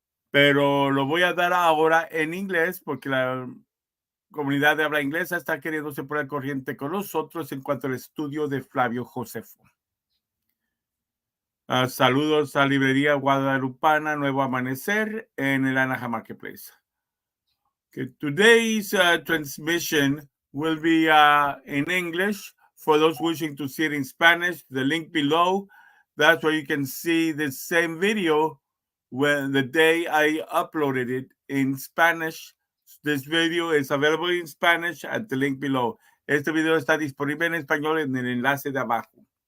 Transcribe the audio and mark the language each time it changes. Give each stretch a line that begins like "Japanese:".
Spanish: Pero lo voy a dar ahora en inglés porque la comunidad de habla inglesa está queriéndose poner al corriente con nosotros en cuanto al estudio de Flavio Josefo. Saludos a Librería Guadalupana Nuevo Amanecer en el Anaheim Marketplace.
English: Okay, today's transmission will be in English. For those wishing to see it in Spanish, the link below, that's where you can see the same video when the day I uploaded it in Spanish. This video is available in Spanish at the link below.
Spanish: Este video está disponible en español en el enlace de abajo.